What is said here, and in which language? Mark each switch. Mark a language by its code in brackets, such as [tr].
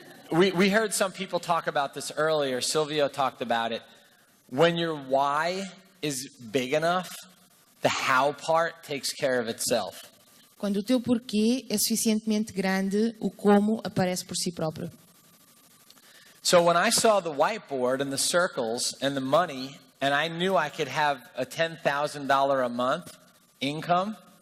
[en] we heard some people talk about this earlier. Silvio talked about it. When your why is big enough, the how part takes care of itself. [pt] Quando o teu porquê é suficientemente grande, o como aparece por si próprio. [en] So when I saw the whiteboard and the circles and the money, and I knew I could have a $10,000 a month income,